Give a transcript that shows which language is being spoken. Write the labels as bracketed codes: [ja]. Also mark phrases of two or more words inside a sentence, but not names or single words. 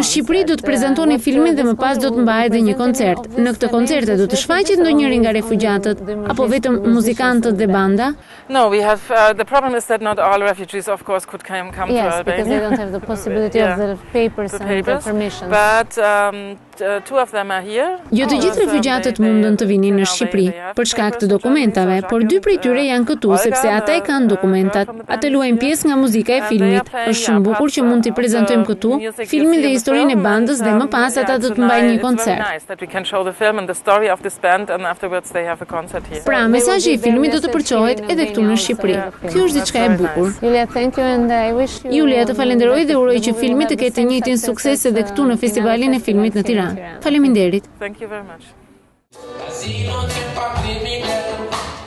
[sq] Në Shqipëri do të prezantoni filmin dhe më pas do të mbahet edhe një koncert. Në këtë koncert do të shfaqet ndonjëri nga refugjatët apo vetëm muzikantët dhe banda? [en] No, we have the problem is that not all refugees of course could come to Albania. Yes, because they don't have the possibility of the papers and the permissions. But two of them are here. [sq] Jo të gjithë refugjatët mundën të vinin në Shqipëri për shkak të dokumentave, por dy prej tyre janë këtu sepse ata e kanë dokumentat. Ata luajnë pjesë nga muzika e filmit. Është shumë bukur që mund t'i prezantojmë këtu filmin dhe historinë e bandës dhe më pas ata do të mbajnë një koncert. Pra, mesazhi i filmit do të përçohet edhe këtu në Shqipëri. Kjo është diçka e bukur. Julia, të falenderoj dhe uroj që filmi të ketë të njëjtin sukses edhe këtu në Festivalin e Filmit në Tiranë. Faleminderit. [en] Thank you very much.